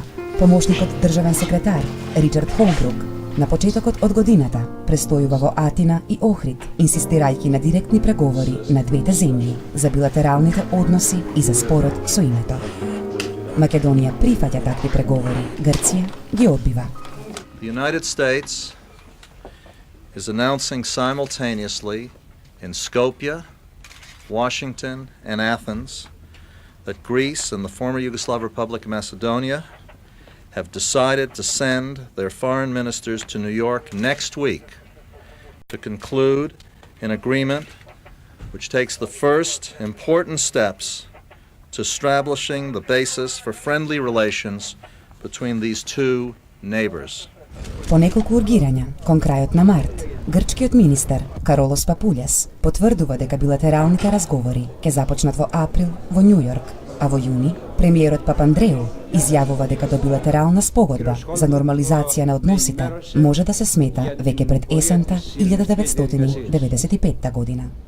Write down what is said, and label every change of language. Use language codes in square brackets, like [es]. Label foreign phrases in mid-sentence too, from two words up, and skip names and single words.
[mk] Помошникот државен секретар Ричард Холбрук на почетокот од годината престојува во Атина и Охрид, инсистирајќи на директни преговори на двете земји за билатералните односи и за спорот со името. Македонија прифаќа такви преговори, Грција ги одбива. [en] The United States is announcing simultaneously in Skopje, Washington, and Athens that Greece and the former Yugoslav Republic of Macedonia have decided to send their foreign ministers to New York next week to conclude an agreement which takes the first important steps to establishing the basis for friendly relations between these two neighbors. [mk] По неколку ургирања, кон крајот на март, грчкиот министер Каролос Папулјас потврдува дека билатералните разговори ќе започнат во април во Њу Јорк, а во јуни премиерот Папандреу изјавува дека до билатерална спогодба за нормализација на односите може да се смета веќе пред есента 1995 година.